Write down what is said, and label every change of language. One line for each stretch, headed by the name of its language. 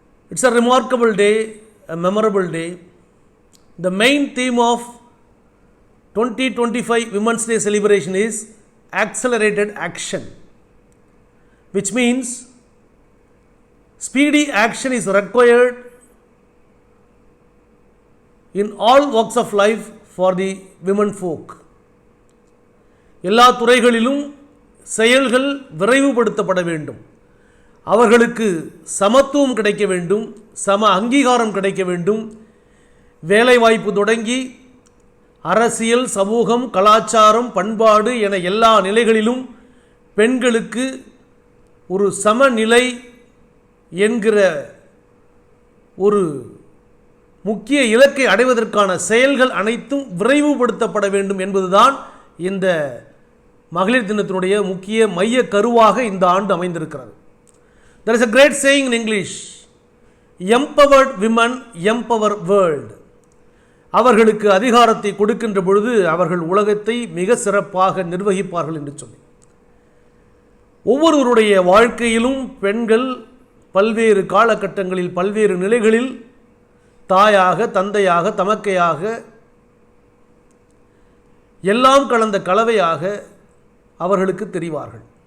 English: It's a remarkable day, a memorable day. The main theme of 2025 Women's Day celebration is accelerated action, which means speedy action is required in all walks of life for the women folk.
Tamil: எல்லா துறைகளிலும் செயல்கள் விரைவுபடுத்தப்பட வேண்டும். அவர்களுக்கு சமத்துவம் கிடைக்க வேண்டும், சம அங்கீகாரம் கிடைக்க வேண்டும். வேலைவாய்ப்பு தொடங்கி அரசியல், சமூகம், கலாச்சாரம், பண்பாடு என எல்லா நிலைகளிலும் பெண்களுக்கு ஒரு சமநிலை என்கிற ஒரு முக்கிய இலக்கை அடைவதற்கான செயல்கள் அனைத்தும் விரைவுபடுத்தப்பட வேண்டும் என்பதுதான் இந்த மகளிர் தினத்தினுடைய முக்கிய மைய கருவாக இந்த ஆண்டு அமைந்திருக்கிறது.
English: There is a great saying in English, empowered women empower world.
Tamil: அவர்களுக்கு அதிகாரத்தை கொடுக்கின்ற பொழுது அவர்கள் உலகத்தை மிக சிறப்பாக நிர்வகிப்பார்கள் என்று சொல்லி, ஒவ்வொருவருடைய வாழ்க்கையிலும் பெண்கள் பல்வேறு காலகட்டங்களில் பல்வேறு நிலைகளில் தாயாக, தந்தையாக, தமக்கையாக, எல்லாம் கலந்த கலவையாக அவர்களுக்கு தெரிவார்கள்.